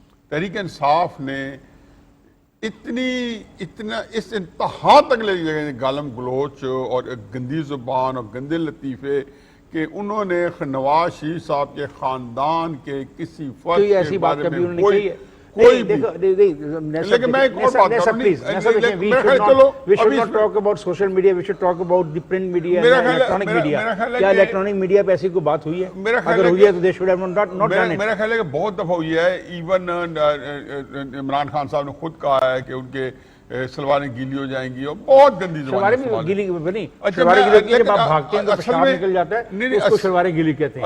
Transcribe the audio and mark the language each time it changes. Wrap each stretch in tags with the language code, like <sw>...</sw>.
<ur>تحریک انصاف نے اس انتہا تک لے گئے گالم گلوچ اور گندی زبان اور گندے لطیفے کہ انہوں نے نواز شریف صاحب کے خاندان کے کسی فرد کے بارے میں کوئی بھی. لیکن میں ایک اور بات کر رہا ہوں,</ur> <en>we should not talk about social media, we should talk about the print media and electronic media.</en> <ur>کیا الیکٹرانک میڈیا پہ ایسی کوئی بات ہوئی ہے؟ اگر ہوئی ہے تو</ur> <en>they should have not done it.</en> <ur>میرا خیال ہے کہ بہت دفعہ ہوئی ہے. ایون عمران خان صاحب نے خود کہا ہے کہ ان کے سلواریں گیلی ہو جائیں گی, اور بہت گندی زبان. شلواریں بھی گیلی نہیں, شلواریں گیلی ہوتی ہے جب آپ بھاگتے ہیں تو پیشاب نکل جاتا ہے, اس کو شلواریں گیلی کہتے ہیں.</ur>